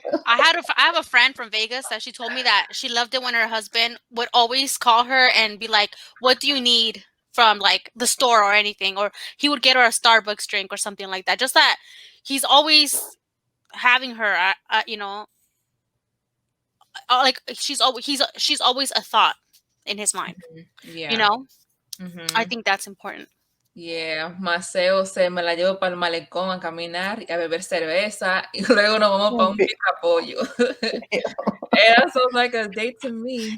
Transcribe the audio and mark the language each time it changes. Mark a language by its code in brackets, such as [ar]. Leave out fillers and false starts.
[en] I have a friend from Vegas that she told me that she loved it when her husband would always call her and be like, "What do you need from like the store or anything?" Or he would get her a Starbucks drink or something like that. Just that he's always having her, like she's always a thought in his mind. Yeah. I think that's important. [es] Yeah, Maceo me la llevo para el malecón a caminar y a beber cerveza y luego nos vamos para un pica pollo. [en] That sounds like a date to me.